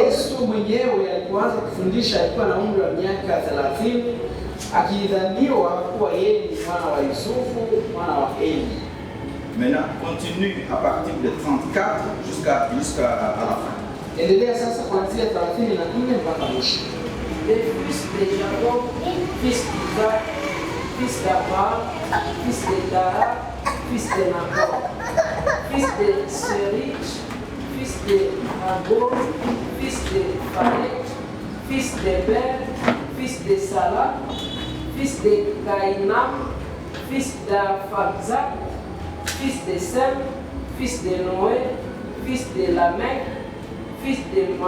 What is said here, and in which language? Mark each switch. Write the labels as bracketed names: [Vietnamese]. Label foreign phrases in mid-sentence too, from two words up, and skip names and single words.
[Swahili] Yesu mwenyewe alipoanza kufundisha alikuwa na umri wa miaka 30, akidhaniwa kuwa yeye ni mwana wa Yusufu, mwana wa Eli. [French] Maintenant, continue à partir de 34 jusqu'à la fin. [Swahili] Endelea sasa kuanzia 34 mpaka mwisho. [French] Les fils de Jacob, fils d'Isaac, fils d'Abraham, fils de Tara, fils de Nahor, fils de Serich, fils de Nagor, fils de Phalet, fils de Ber, fils de Salah, fils de Caïnam, fils d'Aphaxad, fils de Sem, fils de Noé, fils de Lamech, fils de